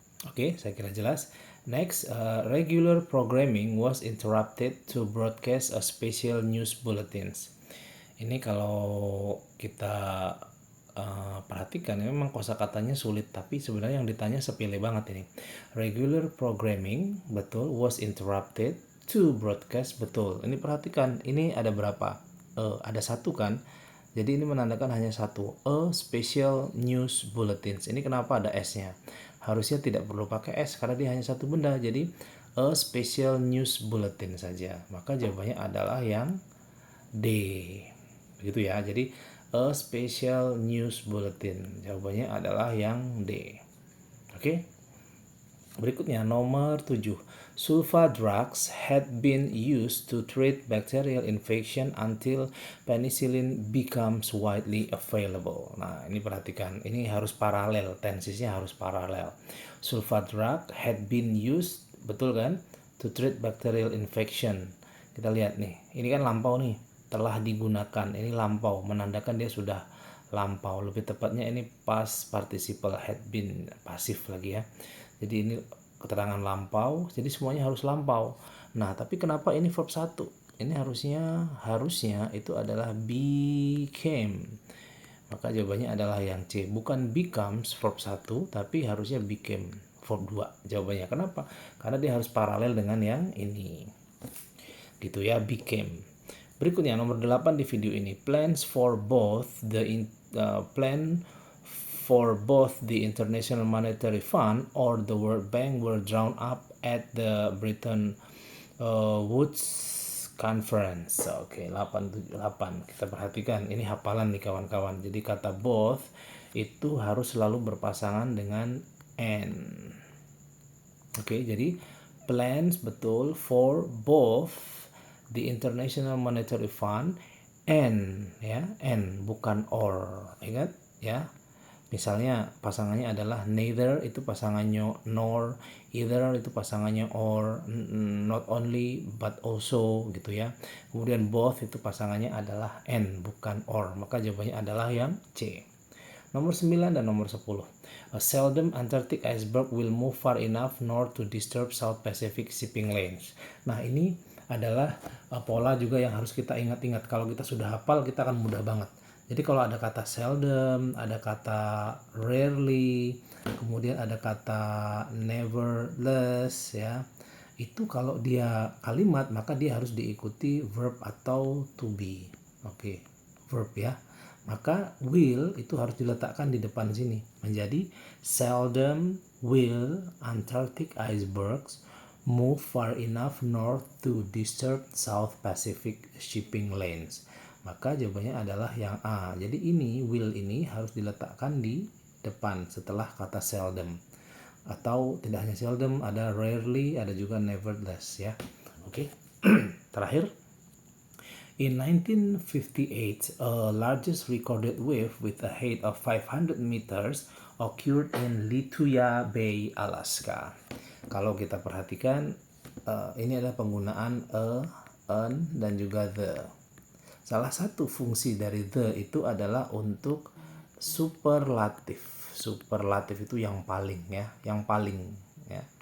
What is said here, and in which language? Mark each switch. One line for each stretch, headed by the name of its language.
Indonesian: Oke, saya kira jelas.
English: Next, regular programming was interrupted to broadcast a special news bulletins.
Indonesian: Ini kalau kita perhatikan memang kosakatanya sulit, tapi sebenarnya yang ditanya sepele banget ini.
English: Regular programming betul, was interrupted to broadcast betul.
Indonesian: Ini perhatikan, ini ada berapa? Ada satu kan? Jadi ini menandakan hanya satu.
English: A special news bulletins.
Indonesian: Ini kenapa ada S-nya? Harusnya tidak perlu pakai S karena dia hanya satu benda. Jadi
English: a special news bulletin
Indonesian: saja. Maka jawabannya adalah yang D. Begitu ya. Jadi
English: a special news bulletin.
Indonesian: Jawabannya adalah yang D. Oke. Berikutnya nomor 7.
English: Sulfa drugs had been used to treat bacterial infection until penicillin becomes widely available.
Indonesian: Nah, ini perhatikan. Ini harus paralel, tensisnya harus paralel.
English: Sulfa drug had been used,
Indonesian: betul kan? To treat bacterial infection. Kita lihat nih. Ini kan lampau nih. Telah digunakan. Ini lampau, menandakan dia sudah lampau. Lebih tepatnya ini past participle, had been, pasif lagi ya. Jadi ini keterangan lampau, jadi semuanya harus lampau. Nah, tapi kenapa ini verb 1? Ini harusnya itu adalah became. Maka jawabannya adalah yang C. Bukan becomes verb 1, tapi harusnya became. verb 2 jawabannya. Kenapa? Karena dia harus paralel dengan yang ini. Gitu ya, became. Berikutnya nomor 8 di video ini.
English: Plans for both the International Monetary Fund or the World Bank were drawn up at the Bretton Woods Conference.
Indonesian: Oke, 8. Kita perhatikan, ini hafalan nih kawan-kawan. Jadi kata both itu harus selalu berpasangan dengan and. Oke, jadi plans betul
English: for both the International Monetary Fund and
Indonesian: ya, and bukan or. Ingat ya. Misalnya pasangannya adalah neither, itu pasangannya nor, either itu pasangannya or,
English: not only but also
Indonesian: gitu ya. Kemudian both itu pasangannya adalah and bukan or. Maka jawabannya adalah yang C. Nomor 9 dan nomor 10.
English: A seldom Antarctic iceberg will move far enough north to disturb South Pacific shipping lanes.
Indonesian: Nah, ini adalah pola juga yang harus kita ingat-ingat. Kalau kita sudah hafal, kita akan mudah banget. Jadi kalau ada kata seldom, ada kata rarely, kemudian ada kata nevertheless ya. Itu kalau dia kalimat maka dia harus diikuti verb atau to be.
English: Oke, verb ya. Maka will
Indonesian: itu harus diletakkan di depan sini menjadi
English: seldom will Antarctic icebergs move far enough north to disturb South Pacific shipping lanes.
Indonesian: Maka jawabannya adalah yang A. Jadi ini will ini harus diletakkan di depan setelah kata seldom. Atau tidak hanya seldom, ada rarely, ada juga nevertheless ya. Oke. Terakhir.
English: In 1958, a largest recorded wave with a height of 500 meters occurred in Lituya Bay, Alaska.
Indonesian: Kalau kita perhatikan, ini adalah penggunaan a, an, dan juga the. Salah satu fungsi dari the itu adalah untuk superlatif. Superlatif itu yang paling ya, yang paling ya.